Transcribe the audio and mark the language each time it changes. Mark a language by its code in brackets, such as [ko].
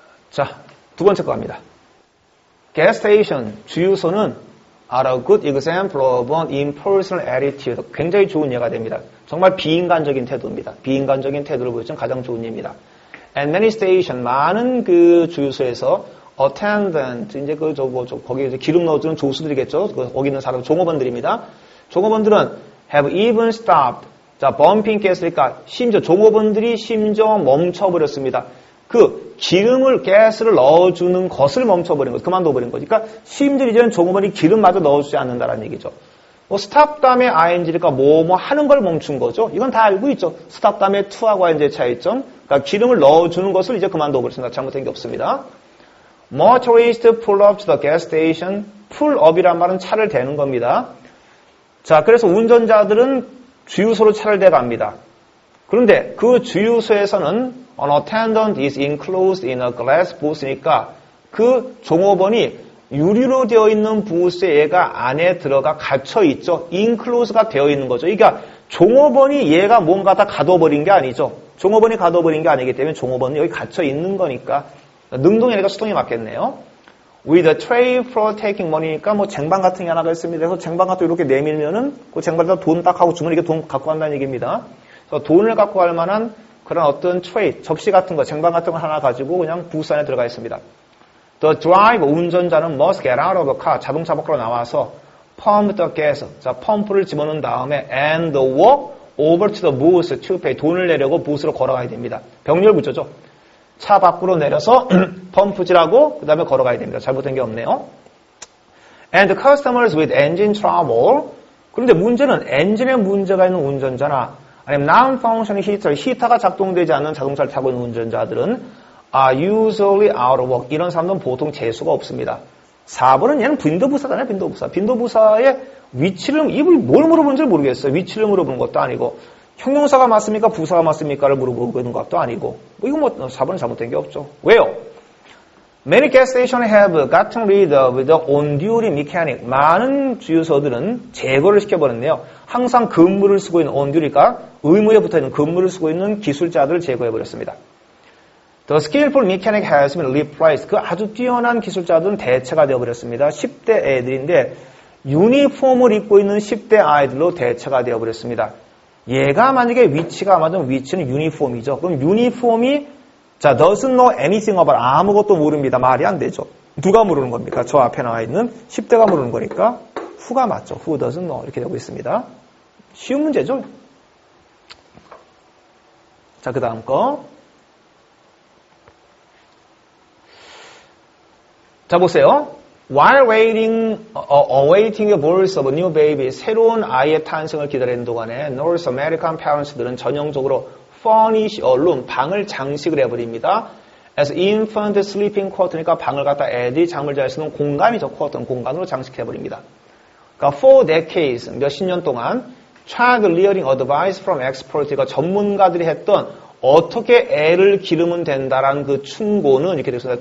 [ko] 자, 2번째 거 갑니다. [en] gas station, [ko] 주유소는 [en] are a good example of an impersonal attitude. [ko] 굉장히 좋은 예가 됩니다. 정말 비인간적인 태도입니다. 비인간적인 태도를 보여주는 가장 좋은 예입니다. [en] And many station, [ko] 많은 그 주유소에서 attendant, 이제 거기에 이제 기름 넣어주는 조수들이겠죠. 거기 있는 사람, 종업원들입니다. 종업원들은 [en] have even stopped. [ko] 자, [en] bumping gas [ko] 니까 종업원들이 심지어 멈춰버렸습니다. 그 기름을, 가스를 넣어주는 것을 멈춰버린 거죠. 그만둬버린 거죠. 그러니까 심지어 이제는 종업원이 기름마저 넣어주지 않는다라는 얘기죠. stop 다음에 ing니까 뭐 하는 걸 멈춘 거죠. 이건 다 알고 있죠. stop 다음에 to하고 ing의 차이점. 그러니까 기름을 넣어주는 것을 이제 그만둬버렸습니다. 잘못된 게 없습니다. [en] Motorists pull up to the gas station. [ko] pull up이란 말은 차를 대는 겁니다. 자, 그래서 운전자들은 주유소로 차를 대갑니다. 그런데 그 주유소에서는 [en] An attendant is enclosed in a glass booth [ko] 니까 그 종업원이 유리로 되어 있는 부스에 얘가 안에 들어가 갇혀 있죠. enclose가 되어 있는 거죠. 그러니까 종업원이 얘가 뭔가 다 가둬버린 게 아니죠. 종업원이 가둬버린 게 아니기 때문에 종업원이 여기 갇혀 있는 거니까 능동이 아니라 수동이 맞겠네요. [en] With a tray for taking money [ko] 니까 뭐 쟁반 같은 게 하나가 있습니다. 그래서 쟁반 같은 거 이렇게 내밀면은 그 쟁반에다 돈 딱 하고 주면 이게 돈 갖고 간다는 얘기입니다. 그래서 돈을 갖고 갈 만한 그런 어떤 트레이, 접시 같은 거, 쟁반 같은 거 하나 가지고 그냥 부스 안에 들어가 있습니다. [en] The driver, [ko] 운전자는 [en] must get out of the car, [ko] 자동차 밖으로 나와서 [en] pump the gas, [ko] 자, 펌프를 집어넣은 다음에 [en] and walk over to the booth to pay, [ko] 돈을 내려고 부스로 걸어가야 됩니다. 병렬 구조죠. 차 밖으로 내려서 펌프질하고 그 다음에 걸어가야 됩니다. 잘못된 게 없네요. [en] And customers with engine trouble, [ko] 그런데 문제는 엔진에 문제가 있는 운전자나 아니면 [en] non-functioning heater, [ko] 히터가 작동되지 않는 자동차를 타고 있는 운전자들은 [en] are usually out of work. [ko] 이런 사람들은 보통 재수가 없습니다. 4번은 얘는 빈도부사잖아요. 빈도부사. 빈도부사의 위치를, 이걸 뭘 물어보는지 모르겠어요. 위치를 물어보는 것도 아니고 형용사가 맞습니까? 부사가 맞습니까?를 물어보는 것도 아니고 이거 뭐 4번은 잘못된 게 없죠. 왜요? [en] Many gas stations have gotten rid of the on-duty mechanic. [ko] 많은 주유소들은 제거를 시켜버렸네요. 항상 근무를 쓰고 있는 on-duty가 의무에 붙어있는 근무를 쓰고 있는 기술자들을 제거해버렸습니다. [en] The skillful mechanic has been replaced. [ko] 그 아주 뛰어난 기술자들은 대체가 되어버렸습니다. 10대 애들인데 유니폼을 입고 있는 10대 아이들로 대체가 되어버렸습니다. 얘가 만약에 위치가 맞으면 위치는 유니폼이죠. 그럼 유니폼이 자, [en] doesn't know anything about [ko] 아무것도 모릅니다. 말이 안 되죠. 누가 모르는 겁니까? 저 앞에 나와 있는 10대가 모르는 거니까 who가 맞죠. [en] who doesn't know [ko] 이렇게 되고 있습니다. 쉬운 문제죠. 자, 그 다음 거. 자, 보세요. [en] While awaiting the birth of a new baby, [ko] 새로운 아이의 탄생을 기다리는 동안에 [en] North American parents들은 [ko] 전형적으로 [en] furnish a room, [ko] 방을 장식을 해버립니다. [en] As infant sleeping quarter [ko] 니까 방을 갖다 애들이 잠을 잘 수 있는 공간이죠. quarter, 공간으로 장식해버립니다. 그러니까 [en] for decades, [ko] 몇십 년 동안 [en] child rearing advice from experts, [ko] 그러니까 전문가들이 했던 어떻게 애를 기르면 된다라는 그 충고는 이렇게 되고 있습니다.